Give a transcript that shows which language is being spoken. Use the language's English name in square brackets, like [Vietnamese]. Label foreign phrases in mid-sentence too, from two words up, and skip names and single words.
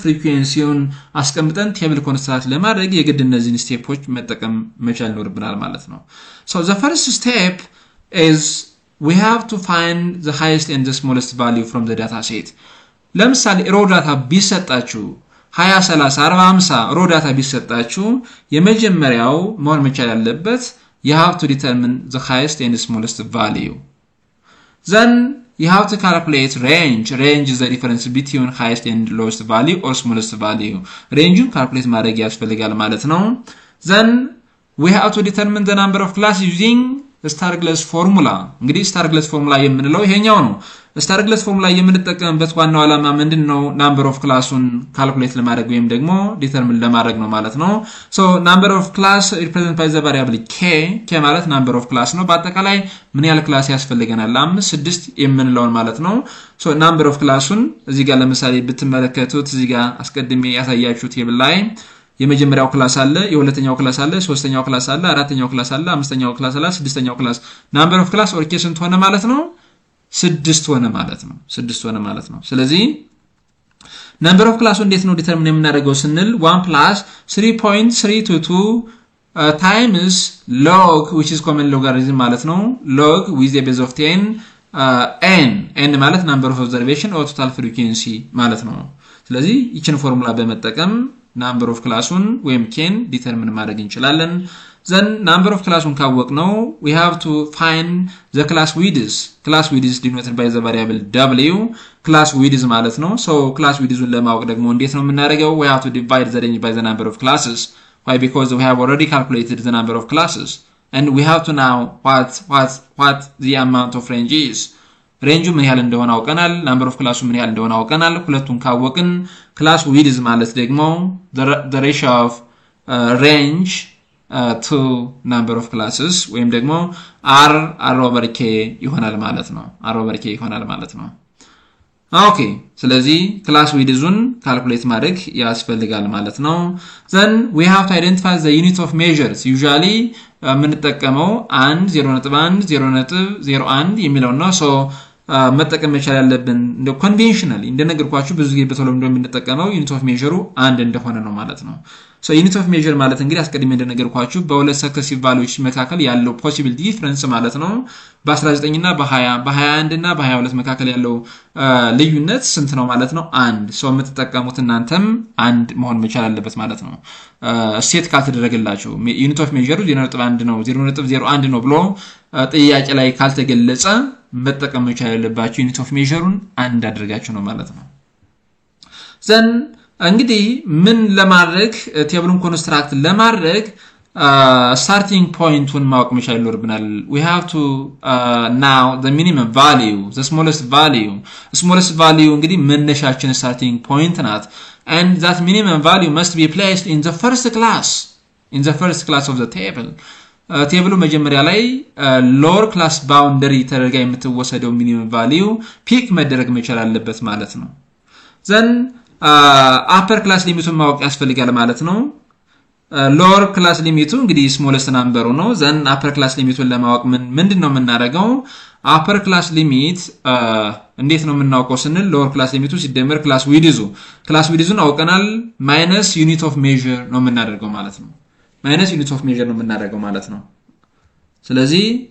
[Amharic] frequencyውን አስቀምጠን [English] table construct [Amharic] ለማድረግ የግድ እነዚህን ስቴፖች መጠቀም መቻል ይኖርብናል ማለት ነው [English] so the first step is we have to find the highest and the smallest value from the data set ለምሳሌ raw data ቢሰጣችሁ 20 30 40 50 raw data [Amharic] ቢሰጣችሁ የመጀመሪያው መሆን መቻል ያለበት [English] you have to determine the highest and smallest value then you have to calculate range is the difference between highest and lowest value or smallest value range-ን calculate [Amharic] ማድረግ ያስፈልጋል ማለት ነው [English] then we have to determine the number of classes using [Amharic] ስታርግለስ ፎርሙላ እንግዲህ ስታርግለስ ፎርሙላ የምንለው ይሄኛው ነው ስታርግለስ ፎርሙላ የምንጠቀምበት ዋናው ዓላማ ምንድነው [English] number of class-ን calculate [Amharic] ለማድረግ ወይም ደግሞ determine ለማድረግ ነው ማለት ነው [English] so number of class represented by the variable k [Amharic] ማለት [English] number of class [Amharic] ነው በአጠቃላይ ምን ያህል ክላስ ያስፈልገናል 5 6 የምንለውን ማለት ነው so [English] number of class-ን [Amharic] እዚህ ጋር ለምሳሌ ብትመለከቱት እዚህ ጋር አስቀድሜ ያሳያችሁት ቴብል ላይ የመጀመሪያው ክላስ አለ የሁለተኛው ክላስ አለ ሶስተኛው ክላስ አለ አራተኛው ክላስ አለ አምስተኛው ክላስ አለ ስድስተኛው ክላስ [English] number of class [Amharic] ኦር ኬ ስንት ሆነ ማለት ነው 6 ሆነ ማለት ነው ስለዚህ [English] number of class [Amharic] እንዴት ነው ዲተርሚን የምናደርገው ስንል [English] 1 plus 3.322 times log which is common logarithm [Amharic] ማለት ነው [English] log with a base of [Amharic] 10 n ማለት [English] number of observation or total frequency [Amharic] ማለት ነው ስለዚህ ይችን ፎርሙላ በመጠቀም [English] number of class-ን [Amharic] ወይም ኬን ዲተርሚን ማድረግ እንችላለን then [English] number of class-ን [Amharic] ካወቅነው we [English] have to find the class width denoted by the variable w class width [Amharic] ማለት ነው [English] so class width-ን ለማወቅ [Amharic] ደግሞ እንዴት ነው [English] የምናደርገው we have to divide the range by the number of classes why because we have already calculated the number of classes and we have to know what the amount of range is range [Amharic] ምን ያህል እንደሆነ አውቀናል [English] number of class [Amharic] ምን ያህል እንደሆነ አውቀናል ሁለቱን ካወቅን [English] class width [Amharic] ማለት ደግሞ [English] the ratio of range to number of classes [Amharic] ወይም ደግሞ [English] r over k [Amharic] ይሆናል ማለት ነው ኦኬ ስለዚህ [English] class width-ን calculate [Amharic] ማድረግ ያስፈልጋል ማለት ነው [English] then we have to identify the unit of measures usually [Amharic] የምንጠቀመው 1 0.1 0.01 የሚለው ነው so መጠቀም መቻል ያለብን እንደ ኮንቬንሽናሊ እንደነገርኳችሁ ብዙ ጊዜ በተለምዶ የምንጠቀመው [English] unit of measure [Amharic] አንድ እንደሆነ ነው ማለት ነው so [English] unit of measure [Amharic] ማለት እንግዲህ አስቀድሜ እንደነገርኳችሁ በሁለት [English] successive values [Amharic] መካከል ያለው [English] possible difference [Amharic] ማለት ነው በ19 እና በ20 በ21 እና በ22 መካከል ያለው ልዩነት ስንት ነው ማለት ነው አንድ so የምትጠቀሙት እናንተም አንድ መሆን መቻል አለበት ማለት ነው ሴት ካልተደረገላችሁ [English] unit of measure [Amharic] 0.1 ነው 0.01 ነው ብሎ ጥያቄ ላይ ካልተገለጸ መጠቀም መቻል ያለባችሁ [English] unit of measure-ን [Amharic] አንድ አድርጋችሁ ነው ማለት ነው then እንግዲህ ምን ለማድረግ ቴብሉን ኮንስትራክት ለማድረግ [English] starting point-ን [Amharic] ማወቅ መቻል ይኖርብናል [English] we have to now the minimum value the smallest value [Amharic] እንግዲህ መነሻችን [English] starting point ናት and that minimum value must be placed in the first class of the table [Amharic] ቴብሉ መጀመሪያ ላይ [English] lower class boundary [Amharic] ተደርጋ የምትወሰደው [English] minimum value [Amharic] ፒክ መደረግ መቻል አለበት ማለት ነው [English] then upper class limit-ን [Amharic] ማወቅ ያስፈልጋል ማለት ነው [English] lower class limit [Amharic] እንግዲህ [English] smallest number [Amharic] ነው then [English] upper class limit-ን [Amharic] ለማወቅ ምንድነው የምናደርገው [English] upper class limit [Amharic] እንዴት ነው የምናውቀው ስንል [English] lower class limit [Amharic] ሲደመር [English] class width-ን [Amharic] አውቀናል [English] minus unit of measure [Amharic] ነው የምናደርገው ማለት ነው [English] minus unit of measure [Amharic] ነው የምናደርገው ማለት ነው ስለዚህ